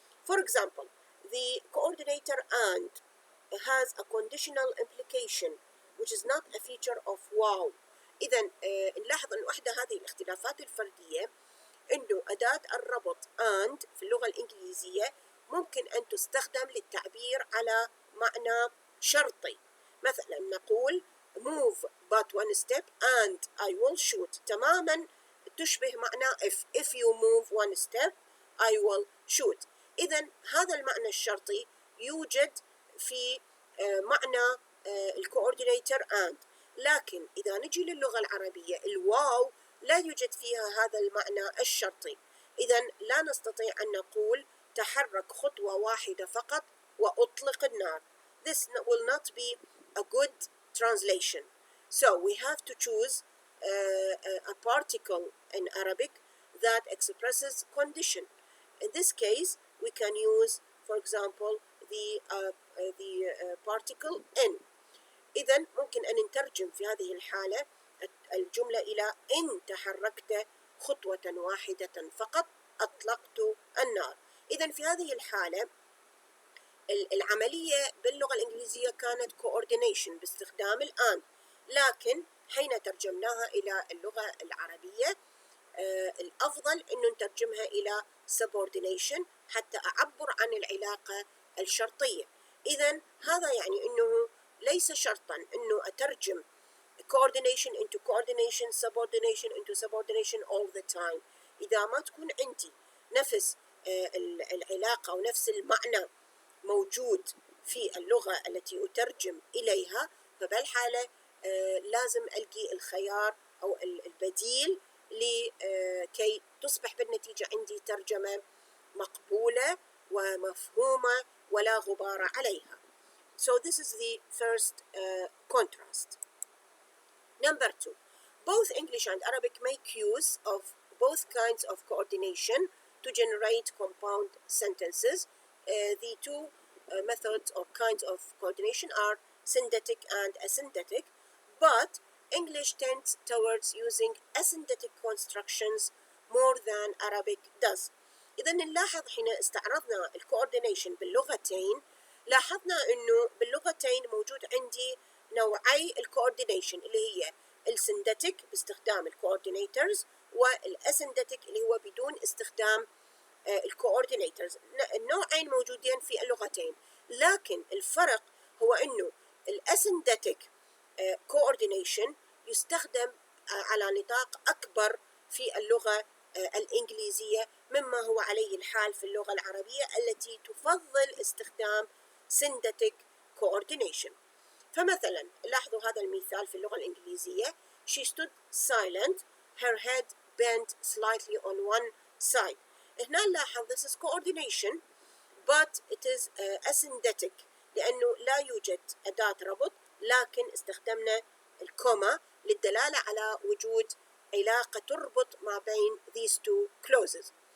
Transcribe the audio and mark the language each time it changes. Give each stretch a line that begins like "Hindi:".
English: For example, the coordinator and has a conditional implication which is not a feature of wow.
Arabic: إذا نلاحظ أن إحدى هذه الاختلافات الفردية أنه أداة الربط and في اللغة الإنجليزية ممكن أن تستخدم للتعبير على معنى شرطي. مثلا نقول
English: move but one step and I will shoot،
Arabic: تماما تشبه معنى
English: if you move one step I will shoot.
Arabic: إذا هذا المعنى الشرطي يوجد في معنى الكوردينيتور and، لكن إذا نجي للغة العربية الواو لا يوجد فيها هذا المعنى الشرطي. إذا لا نستطيع أن نقول تحرك خطوة واحدة فقط وأطلق النار.
English: This will not be a good translation. So we have to choose a particle in Arabic that expresses condition. In this case, we can use, for example, the particle in.
Arabic: إذن ممكن أن نترجم في هذه الحالة الجملة إلى إن تحركت خطوة واحدة فقط أطلقت النار. إذن في هذه الحالة العملية باللغة الإنجليزية كانت coordination باستخدام الآن، لكن حين ترجمناها إلى اللغة العربية الأفضل أن نترجمها إلى subordination حتى أعبر عن العلاقة الشرطية. إذن هذا يعني أنه ليس شرطا أنه أترجم
English: coordination into coordination, subordination into subordination all the time.
Arabic: إذا ما تكون عندي نفس العلاقة ونفس المعنى موجود في اللغة التي أترجم إليها، فبالحالة لازم ألقي الخيار أو البديل لكي تصبح بالنتيجة عندي ترجمة مقبولة ومفهومة ولا غبار عليها.
English: So this is the first contrast. Number 2, both English and Arabic make use of both kinds of coordination to generate compound sentences. The two methods or kinds of coordination are syndetic and asyndetic, but English tends towards using asyndetic constructions more than Arabic does.
Arabic: إذا نلاحظ حين استعرضنا الكوردينيشن باللغتين لاحظنا أنه باللغتين موجود عندي نوعي الكوردينيشن اللي هي السندتك باستخدام الكوردينيترز والاسندتك اللي هو بدون استخدام الكوردينيترز. النوعين موجودين في اللغتين، لكن الفرق هو أنه الاسندتك coordination يستخدم على نطاق أكبر في اللغة الإنجليزية مما هو عليه الحال في اللغة العربية التي تفضل استخدام syndetic coordination. فمثلا لاحظوا هذا المثال في اللغة الإنجليزية:
English: She stood silent, her head bent slightly on one side.
Arabic: هنا نلاحظ
English: this is coordination but it is asyndetic
Arabic: لأنه لا يوجد أداة ربط، لكن استخدمنا الكوما للدلالة على وجود علاقة تربط ما بين
English: these two clauses.